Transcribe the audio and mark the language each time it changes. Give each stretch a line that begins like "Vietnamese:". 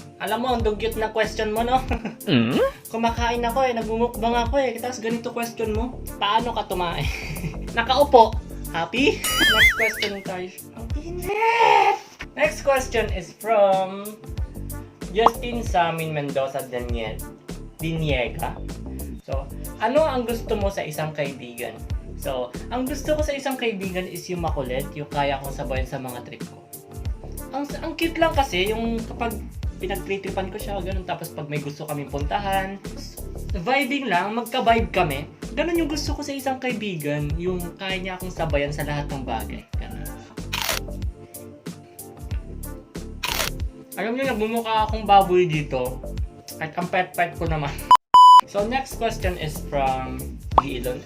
Filipino: Alam mo, ang dugyot na question mo, no? Kumakain ako nagmumukbang ako tapos ganito question mo. Paano ka tumae? Nakaupo. Happy? Next question tayo. Ang init!
English: Next question is from Justin Samin Mendoza Diniega.
Filipino: So, ano ang gusto mo sa isang kaibigan? So, ang gusto ko sa isang kaibigan is yung makulit, yung kaya kong sabayan sa mga trip ko. Ang cute lang kasi, yung kapag pinag-tripan ko siya, ganun. Tapos pag may gusto kaming puntahan, vibing lang, magka-vibe kami. Ganun yung gusto ko sa isang kaibigan, yung kaya niya akong sabayan sa lahat ng bagay. Ganun. Alam niyo, nagmumukha akong baboy dito. Kahit ang pet-pet ko naman.
English: So next question is from Gilon.